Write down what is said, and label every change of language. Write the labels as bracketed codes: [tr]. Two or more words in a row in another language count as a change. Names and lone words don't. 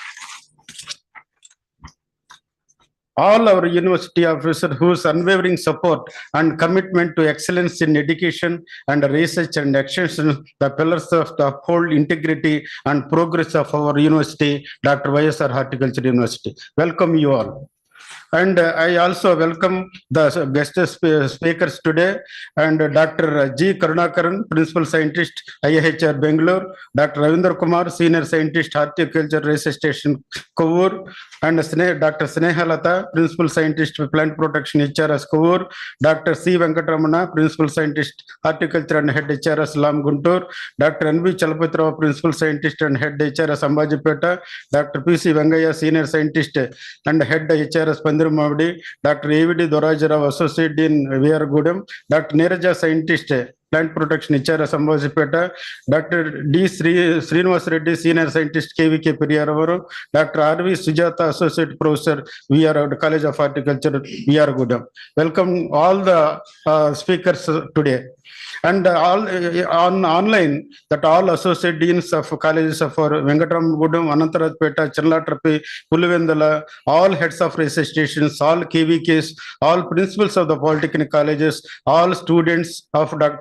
[en] All our university officers whose unwavering support and commitment to excellence in education and research and extension, the pillars of the whole integrity and progress of our university, Dr. YSR Horticulture University. Welcome you all. And I also welcome the guest speakers today, and Dr. G. Karunakaran, Principal Scientist, IIHR Bangalore, Dr. Ravindra Kumar, Senior Scientist, Horticulture Research Station, Kovur, and Dr. Snehalata, Principal Scientist, Plant Protection, HRS Kovur, Dr. C. Venkatramana, Principal Scientist, Horticulture and Head HRS Lam Guntur, Dr. N.V. Chalapatra, Principal Scientist and Head HRS Ambajipeta, Dr. P.C. Vengaya, Senior Scientist and Head HRS Mavdi, Dr. A.V.D. Dorajara, Associate Dean, VR Gudam, Dr. Neeraja, Scientist, Plant Protection, HRS Ambajipeta, Dr. D. Srinivas Reddy, Senior Scientist, KVK Periyaravaru, Dr. R.V. Sujata, Associate Professor, VR College of Horticulture, VR Gudam. Welcome all the speakers today. And all on online, that all associate deans of colleges of Venkatramanagudem, Anantarapeta, Chernalatrapi, Pulivendala, all heads of research stations, all KVKs, all principals of the polytechnic colleges, all students of Dr.